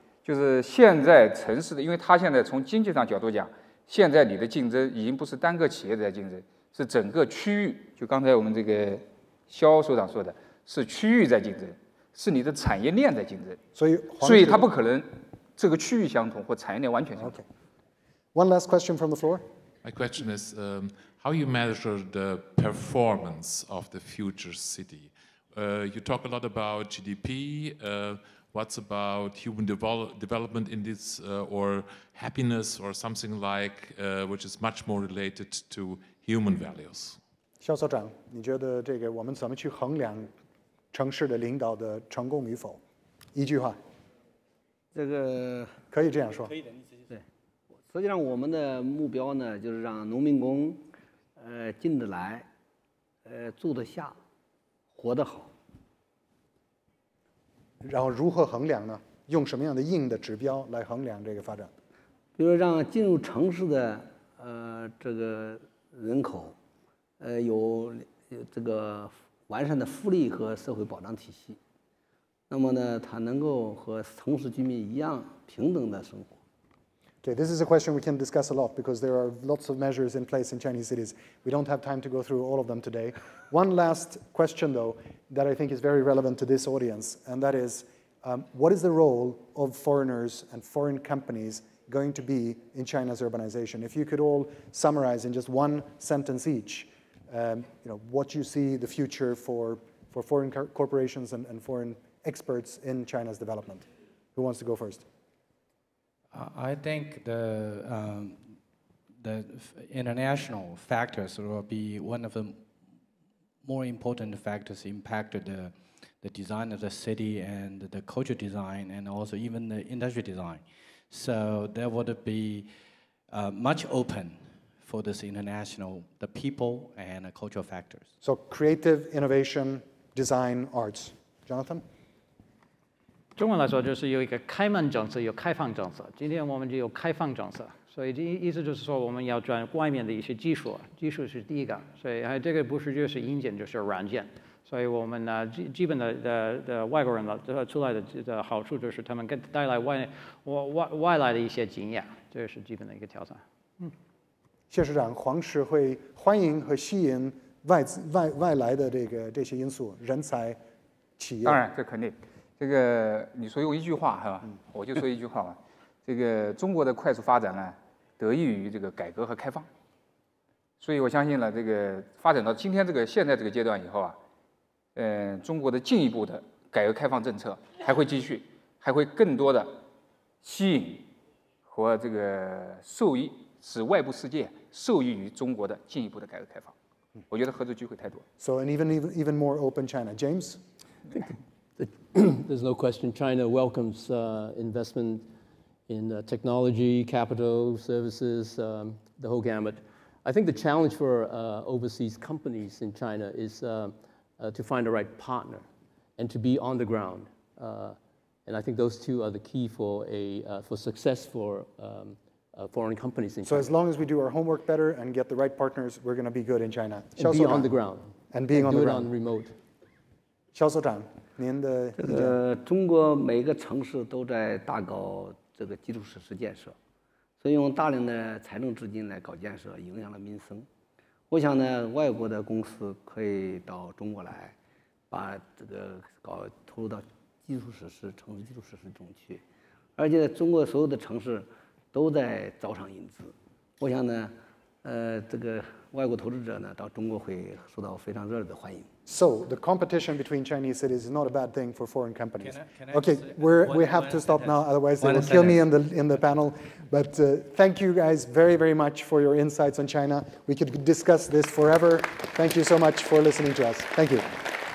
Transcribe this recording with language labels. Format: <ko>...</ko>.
<zh>就是现在城市的，因为它现在从经济上角度讲，现在你的竞争已经不是单个企业在竞争，是整个区域。就刚才我们这个肖所长说的，是区域在竞争，是你的产业链在竞争。所以它不可能这个区域相同或产业链完全相同。</zh> <en>One last question from the floor. My question is how you measure the performance of the future city. You talk a lot about GDP. What's about human development in this, or happiness, or something like, which is much more related to human values?</en> <zh>肖所长，你觉得这个我们怎么去衡量城市的领导的成功与否？一句话。这个可以这样说。可以的，对。实际上我们的目标呢，就是让农民工，进得来，住得下，活得好。然后如何衡量呢？用什么样的硬的指标来衡量这个发展？比如让进入城市的这个人口，有这个完善的福利和社会保障体系，那么呢，他能够和城市居民一样平等的生活。</zh> <en>Okay, this is a question we can discuss a lot because there are lots of measures in place in Chinese cities. We don't have time to go through all of them today. One last question, though, that I think is very relevant to this audience, and that is, what is the role of foreigners and foreign companies going to be in China's urbanization? If you could all summarize in just one sentence each, what you see the future for foreign corporations and foreign experts in China's development. Who wants to go first? I think the international factors will be one of the more important factors impacted the design of the city and the culture design and also even the industry design. So there would be much open for this international, the people and the cultural factors. So creative, innovation, design, arts. Jonathan?</en> <zh>中文来说就是有一个开门政策，有开放政策。今天我们就有开放政策，所以这意思就是说我们要转外面的一些技术，技术是第一个，所以这个不是就是硬件就是软件，所以我们呢基本的外国人出来的好处就是他们带来外来的一些经验，这是基本的一个挑战。谢市长，黄石会欢迎和吸引外来的这些因素，人才、企业。当然，这肯定。这个你说用一句话是吧？我就说一句话吧。这个中国的快速发展呢，得益于这个改革和开放。所以我相信呢，这个发展到今天现在这个阶段以后啊，中国的进一步的改革开放政策还会继续，还会更多的吸引和这个使外部世界受益于中国的进一步的改革开放。我觉得合作机会太多。</zh> <en>So an even more open China. James? There's no question China welcomes investment in technology, capital, services, the whole gamut. I think the challenge for overseas companies in China is to find the right partner and to be on the ground. And I think those two are the key for success for foreign companies in China. So as long as we do our homework better and get the right partners, we're going to be good in China. And be on the ground. And being on the ground. Do it on remote.</en> <zh>肖所长，您的这个中国每个城市都在大搞这个基础设施建设，所以用大量的财政资金来搞建设，影响了民生。我想呢，外国的公司可以到中国来，把这个投入到基础设施、城市基础设施中去，而且中国所有的城市都在招商引资。我想呢，这个外国投资者呢到中国会受到非常热烈的欢迎。</zh> <en>So the competition between Chinese cities is not a bad thing for foreign companies. Can I Okay, we have to stop now, otherwise they will kill me in the panel. But thank you guys very, very much for your insights on China. We could discuss this forever. Thank you so much for listening to us. Thank you.</en>